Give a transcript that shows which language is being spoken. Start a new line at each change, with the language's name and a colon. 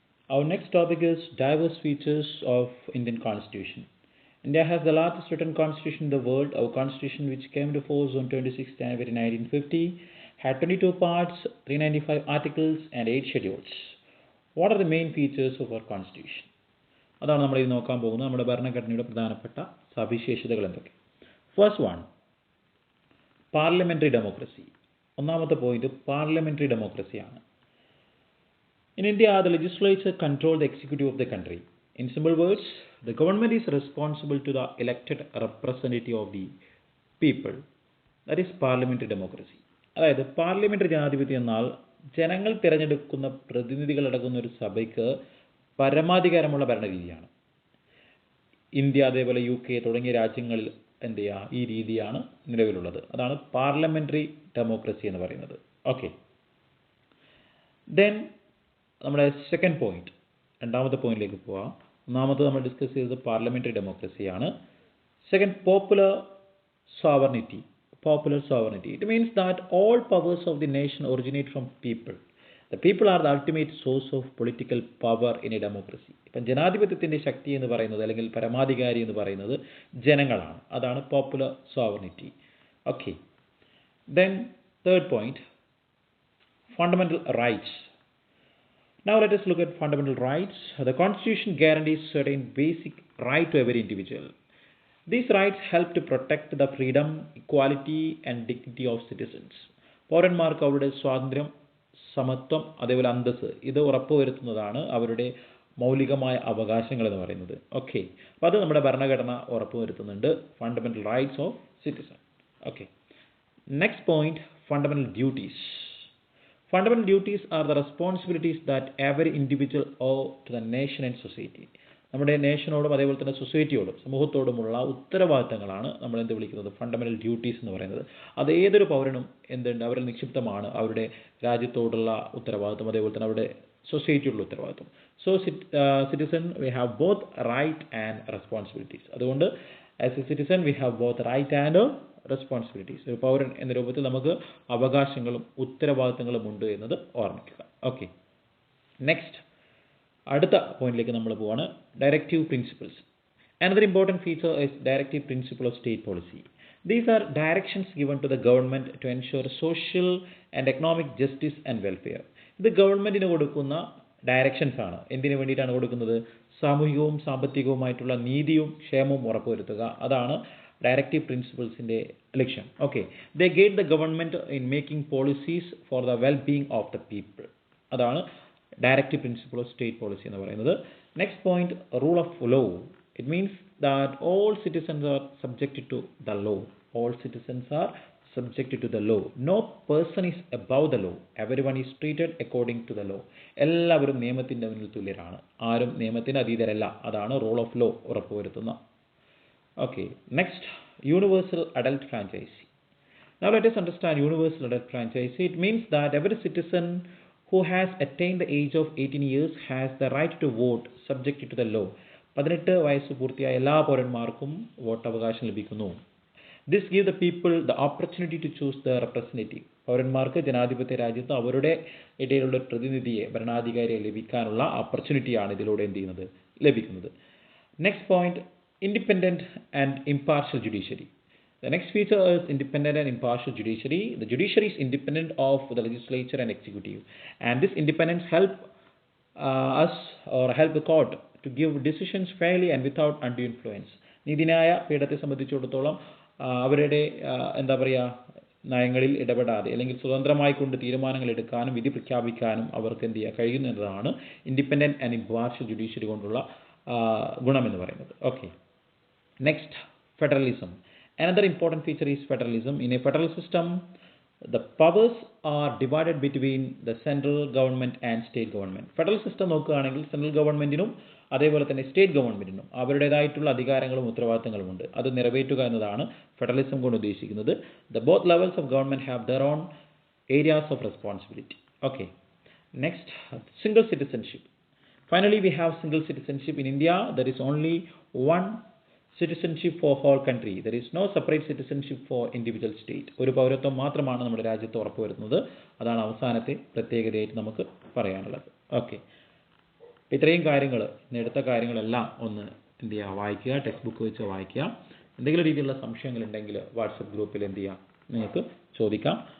English: Our next topic is diverse features of Indian Constitution. India has the largest written constitution in the world. Our constitution, which came into force on 26 January 1950, had 22 parts, 395 articles and 8 schedules. What are the main features of our constitution?
Malayalam: അതാണ് നമ്മൾ ഇത് നോക്കാൻ പോകുന്നത്. നമ്മുടെ ഭരണഘടനയുടെ പ്രധാനപ്പെട്ട സവിശേഷതകൾ എന്തൊക്കെ.
English: First one, parliamentary democracy.
Malayalam: ഒന്നാമത്തെ point parliamentary ഡെമോക്രസിയാണ്.
English: In India, the legislature controls the executive of the country. In simple words, the government is responsible to the elected representative of the people. That is parliamentary democracy.
Malayalam: അതായത് parliamentary ജനാധിപത്യം എന്നാൽ ജനങ്ങൾ തിരഞ്ഞെടുക്കുന്ന പ്രതിനിധികളടങ്ങുന്ന ഒരു സഭയ്ക്ക് പരമാധികാരമുള്ള ഭരണരീതിയാണ്. India, അതേപോലെ UK തുടങ്ങിയ രാജ്യങ്ങളിൽ എന്ത് ചെയ്യുക, ഈ രീതിയാണ് നിലവിലുള്ളത്. അതാണ് പാർലമെന്ററി ഡെമോക്രസി എന്ന് പറയുന്നത്. ഓക്കെ, ദെൻ നമ്മുടെ സെക്കൻഡ് പോയിന്റ്, രണ്ടാമത്തെ പോയിന്റിലേക്ക് പോവാം. ഒന്നാമത് നമ്മൾ ഡിസ്കസ് ചെയ്തത് parliamentary ഡെമോക്രസിയാണ്.
English: Second, popular sovereignty. It means that all powers of the nation originate from people. The people are the ultimate source of political power in a democracy.
Malayalam: ഇപ്പം ജനാധിപത്യത്തിൻ്റെ ശക്തി എന്ന് പറയുന്നത് അല്ലെങ്കിൽ പരമാധികാരി എന്ന് പറയുന്നത് ജനങ്ങളാണ്.
English: അതാണ് popular sovereignty. Okay, then third point, fundamental rights. Now let us look at fundamental rights. The Constitution guarantees certain basic rights to every individual. These rights help to protect the freedom, equality and dignity of citizens.
Malayalam: പൗരന്മാർക്ക് അവരുടെ സ്വാതന്ത്ര്യം, സമത്വം, അതേപോലെ അന്തസ്സ് ഇത് ഉറപ്പുവരുത്തുന്നതാണ് അവരുടെ മൗലികമായ അവകാശങ്ങൾ എന്ന് പറയുന്നത്. ഓക്കെ, അപ്പോൾ അത് നമ്മുടെ ഭരണഘടന ഉറപ്പുവരുത്തുന്നുണ്ട്. Fundamental rights of citizen.
English: Okay, next point, fundamental duties. Fundamental duties are the responsibilities that every individual owe to the nation and society.
Malayalam: നമ്മുടെ നേഷനോടും അതേപോലെ തന്നെ സൊസൈറ്റിയോടും സമൂഹത്തോടുമുള്ള ഉത്തരവാദിത്തങ്ങളാണ് നമ്മൾ എന്ത് വിളിക്കുന്നത്, ഫണ്ടമെന്റൽ ഡ്യൂട്ടീസ് എന്ന് പറയുന്നത്. അത് ഏതൊരു പൗരനും എന്തുണ്ട്, അവരിൽ നിക്ഷിപ്തമാണ് അവരുടെ രാജ്യത്തോടുള്ള ഉത്തരവാദിത്തം, അതേപോലെ തന്നെ അവരുടെ സൊസൈറ്റിയോടുള്ള ഉത്തരവാദിത്തം.
English: So citizen we have both right and responsibilities.
Malayalam: അതുകൊണ്ട്
English: As a citizen we have both right and responsibilities.
Malayalam: ഒരു പൗരൻ എന്ന രൂപത്തിൽ നമുക്ക് അവകാശങ്ങളും ഉത്തരവാദിത്തങ്ങളും ഉണ്ട് എന്നത് ഓർമ്മിക്കുക. ഓക്കെ, നെക്സ്റ്റ് അടുത്ത പോയിന്റിലേക്ക് നമ്മൾ പോവാണ്.
English: Directive principles. Another important feature is directive principle of state policy. These are directions given to the government to ensure social and economic justice and welfare.
Malayalam: ഇത് ഗവൺമെന്റിന് കൊടുക്കുന്ന ഡയറക്ഷൻസ് ആണ്. എന്തിനു വേണ്ടിയിട്ടാണ് കൊടുക്കുന്നത്? സാമൂഹികവും സാമ്പത്തികവുമായിട്ടുള്ള നീതിയും ക്ഷേമവും ഉറപ്പുവരുത്തുക. അതാണ് ഡയറക്റ്റീവ് പ്രിൻസിപ്പിൾസിന്റെ ലക്ഷ്യം.
English: Okay, they guide the government in making policies for the well being of the people.
Malayalam: അതാണ് directive principle of state policy എന്ന് പറയുന്നത്.
English: Next point, rule of law. It means that all citizens are subjected to the law. All citizens are subjected to the law. No person is above the law. Everyone is treated according to the law.
Malayalam: എല്ലാവരും നിയമത്തിന്റെ മുന്നിൽ തുല്യരാണ്. ആരും നിയമത്തിന് അതീതരല്ല.
English: അതാണ് rule of law ഉറപ്പുവരുത്തുന്ന. Okay, next, universal adult franchise. Now let us understand universal adult franchisee. It means that every citizen who has attained the age of 18 years has the right to vote subject to the law.
Malayalam: 18 വയസ്സ് പൂർത്തിയായ എല്ലാ പൗരന്മാർക്കും വോട്ടവകാശം ലഭിക്കുന്നു.
English: This give the people the opportunity to choose the representative.
Malayalam: പൗരന്മാർക്ക് ജനാധിപത്യ രാജ്യത്ത് അവരുടെ ഇടയിലുള്ള ഒരു പ്രതിനിധിയെ, ഭരണാധികാരിയെ ലഭിക്കാനുള്ള ഓപ്പർച്യൂണിറ്റിയാണ് ഇതിലൂടെ എന്ത് ചെയ്യുന്നത്, ലഭിക്കുന്നത്.
English: Next point, independent and impartial judiciary. The next feature is independent and impartial judiciary. The judiciary is independent of the legislature and executive, and this independence help us or help the court to give decisions fairly and without undue influence.
Malayalam: നീതിന്യായ പീഠത്തെ സംബന്ധിച്ചിടത്തോളം അവരുടെ എന്താ പറയുക, നയങ്ങളിൽ ഇടപെടാതെ അല്ലെങ്കിൽ സ്വതന്ത്രമായി കൊണ്ട് തീരുമാനങ്ങൾ എടുക്കാനും വിധി പ്രഖ്യാപിക്കാനും അവർക്ക് എന്ത് ചെയ്യുക കഴിയുന്നു എന്നതാണ് ഇൻഡിപെൻഡൻറ്റ് ആൻഡ് ഇംപാർഷ്യൽ ജുഡീഷ്യറി കൊണ്ടുള്ള ഗുണമെന്ന് പറയുന്നത്.
English: Okay, next, federalism. Another important feature is federalism. In a federal system, the powers are divided between the central government and state government.
Malayalam: Federal system നോക്കുകയാണെങ്കിൽ സെൻട്രൽ ഗവൺമെന്റിനും അതേപോലെ തന്നെ സ്റ്റേറ്റ് ഗവൺമെന്റിനും അവരുടേതായിട്ടുള്ള അധികാരങ്ങളും ഉത്തരവാദിത്തങ്ങളും ഉണ്ട്. അത് നിറവേറ്റുക എന്നതാണ് ഫെഡറലിസം കൊണ്ട് ഉദ്ദേശിക്കുന്നത്.
English: The both levels of government have their own areas of responsibility. Okay, next, single citizenship. Finally, we have single citizenship. In India, there is only one citizenship for whole country. There is no separate citizenship for individual state.
Malayalam: ഒരു പൗരത്വം മാത്രമാണ് നമ്മുടെ രാജ്യത്ത് ഉറപ്പുവരുന്നത്. അതാണ് അവസാനത്തെ പ്രത്യേകതയായിട്ട് നമുക്ക് പറയാനുള്ളത്. Okay, ഇത്രയും കാര്യങ്ങൾ, എടുത്ത കാര്യങ്ങളെല്ലാം ഒന്ന് എന്ത് ചെയ്യുക, വായിക്കുക, ടെക്സ്റ്റ് ബുക്ക് വെച്ച് വായിക്കുക. എന്തെങ്കിലും രീതിയിലുള്ള സംശയങ്ങളുണ്ടെങ്കിൽ വാട്സപ്പ് ഗ്രൂപ്പിൽ എന്ത് ചെയ്യുക, നിങ്ങൾക്ക് ചോദിക്കാം.